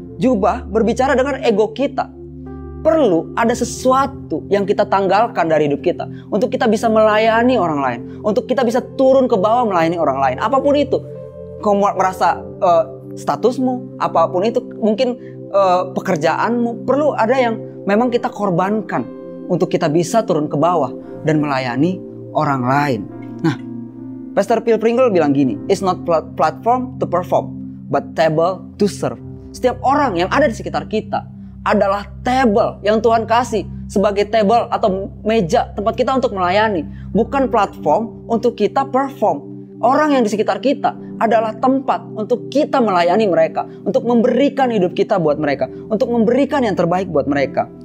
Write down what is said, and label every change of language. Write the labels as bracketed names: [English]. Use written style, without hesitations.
[Indonesian] Jubah berbicara dengan ego kita. Perlu ada sesuatu yang kita tanggalkan dari hidup kita untuk kita bisa melayani orang lain, untuk kita bisa turun ke bawah melayani orang lain. Apapun itu, kamu merasa statusmu, apapun itu, mungkin pekerjaanmu, perlu ada yang memang kita korbankan untuk kita bisa turun ke bawah dan melayani orang lain. Nah, Pastor Phil Pringle bilang gini, [English] "It's not platform to perform, but table to serve." [Indonesian] Setiap orang yang ada di sekitar kita adalah table yang Tuhan kasih sebagai table atau meja tempat kita untuk melayani, bukan platform untuk kita perform. Orang yang di sekitar kita adalah tempat untuk kita melayani mereka, untuk memberikan hidup kita buat mereka, untuk memberikan yang terbaik buat mereka.